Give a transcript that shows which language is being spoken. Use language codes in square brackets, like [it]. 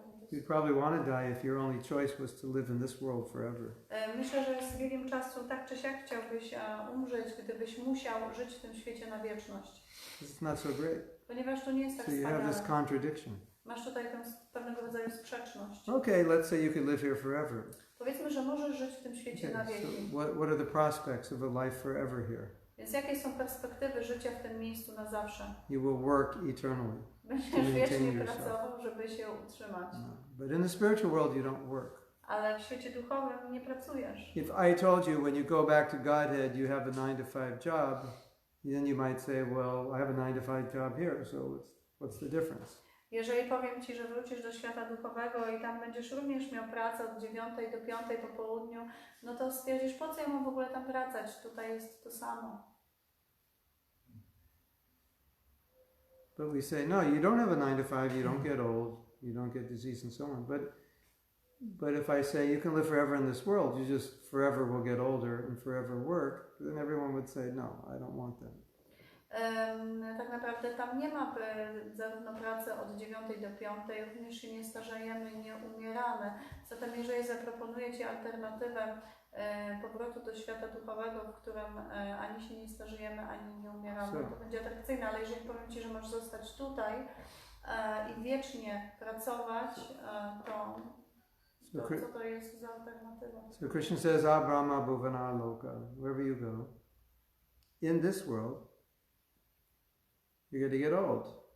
[en] You'd probably want to die if your only choice was to live in this world forever. [pl] Myślę, że z biegiem czasu tak czy siak chciałbyś umrzeć, gdybyś musiał żyć w tym świecie na wieczność. [en] It's not so great. [pl] Ponieważ to nie jest tak [en] So you have this [pl] wspaniale. [en] contradiction. [pl] Masz tutaj tę pewnego rodzaju sprzeczność. [en] Okay, let's say you could live here forever. [pl] Powiedzmy, że możesz żyć w tym świecie na [en] Okay, [pl] wieki. [en] so what are the prospects of a life forever here? [pl] Więc jakie są perspektywy życia w tym miejscu na zawsze? [en] You will work eternally. [pl] Będziesz wiecznie pracował, żeby się utrzymać. [en] No. But in the spiritual world you don't work. [pl] Ale w świecie duchowym nie pracujesz. [en] If I told you when you go back to Godhead you have a 9-to-5 job, then you might say, well, I have a 9-to-5 job here, so what's the difference? [pl] Jeżeli powiem Ci, że wrócisz do świata duchowego i tam będziesz również miał pracę od 9 do 5 po południu, no to stwierdzisz, po co ja mam w ogóle tam wracać? Tutaj jest to samo. [en] But we say, no, you don't have a 9-to-5, you don't get old, you don't get disease and so on. But if I say you can live forever in this world, you just forever will get older and forever work, then everyone would say, no, I don't want that. [pl] Tak naprawdę tam nie ma zarówno pracy od 9 do 5, również się nie starzejemy i nie umieramy. Zatem jeżeli zaproponuję Ci alternatywę powrotu do świata duchowego, w którym ani się nie starzejemy, ani nie umieramy, to będzie atrakcyjne, ale jeżeli powiem Ci, że masz zostać tutaj i wiecznie pracować, to co to jest za alternatywa? [en] So Krishna says, Brahma bhuvana loka, wherever you go, in this world, you're going to get old.